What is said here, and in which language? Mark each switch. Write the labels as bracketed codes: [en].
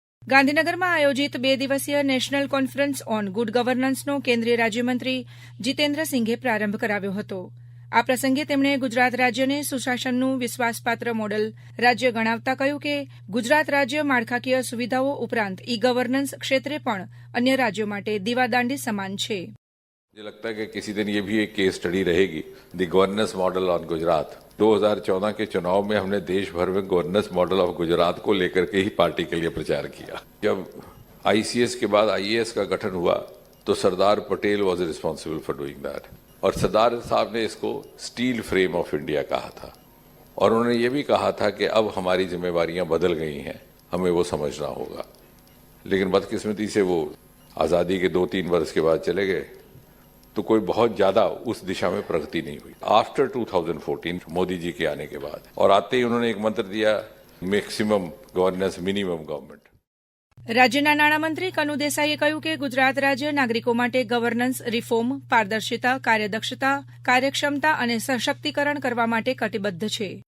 [gu] ગાંધીનગરમાં આયોજિત 2 દિવસીય નેશનલ કોન્ફરન્સ ઓન ગુડ ગવર્નન્સનો કેન્દ્રીય રાજ્યમંત્રી જીતેન્દ્રસિંઘે પ્રારંભ કરાવ્યો હતો. આ પ્રસંગે તેમણે ગુજરાત રાજ્યને સુશાસનનું વિશ્વાસપાત્ર મોડલ રાજ્ય ગણાવતા કહ્યું કે ગુજરાત રાજ્ય માળખાકીય સુવિધાઓ ઉપરાંત ઈ ગવર્નન્સ ક્ષેત્રે પણ અન્ય राज्यों માટે દીવાદાંડી સમાન છે. [hi] मुझे लगता है कि किसी दिन ये भी एक केस स्टडी रहेगी [en] The governance model on Gujarat. [hi] 2014 के चुनाव में हमने देश भर में [en] governance model of Gujarat [hi] को लेकर के ही पार्टी के लिए प्रचार किया. जब आईसीएस के बाद आईएएस का गठन हुआ तो Sardar Patel [en] was responsible for doing that [hi] और सरदार साहब ने इसको [en] steel frame of India [hi] कहा था और उन्होंने ये भी कहा था कि अब हमारी जिम्मेवारियां बदल गई हैं, हमें वो समझना होगा. लेकिन बदकिस्मती से वो आज़ादी के 2-3 वर्ष के बाद चले गए तो कोई बहुत ज्यादा उस दिशा में प्रगति नहीं हुई. आफ्टर 2014 मोदी जी के आने के बाद और आते ही उन्होंने एक मंत्र दिया [en] Maximum governance minimum government. [gu] રાજ્યના નાણામંત્રી કનુ દેસાઈએ કહ્યું કે ગુજરાત રાજ્ય નાગરિકો માટે ગવર્નન્સ રિફોર્મ, પારદર્શિતા, કાર્યદક્ષતા, કાર્યક્ષમતા અને સશક્તિકરણ કરવા માટે કટિબદ્ધ છે.